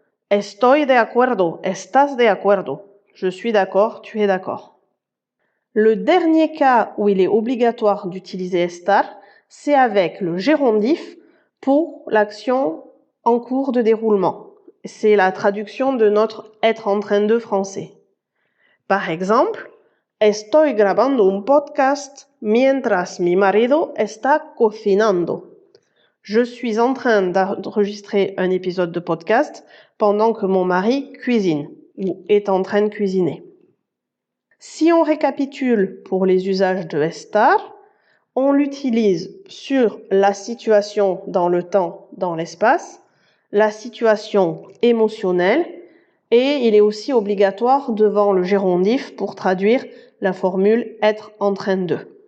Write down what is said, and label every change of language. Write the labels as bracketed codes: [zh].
[es] Estoy de acuerdo, estás de acuerdo. [fr] Je suis d'accord, tu es d'accord. Le dernier cas où il est obligatoire d'utiliser estar, c'est avec le gérondif pour l'action en cours de déroulement. C'est la traduction de notre être en train de français. Par exemple, [es] estoy grabando un podcast mientras mi marido está cocinando. [fr] Je suis en train d'enregistrer un épisode de podcast pendant que mon mari cuisine ou est en train de cuisiner. Si on récapitule pour les usages de estar, on l'utilise sur la situation dans le temps, dans l'espace, la situation émotionnelle, et il est aussi obligatoire devant le gérondif pour traduire la formule être en train de.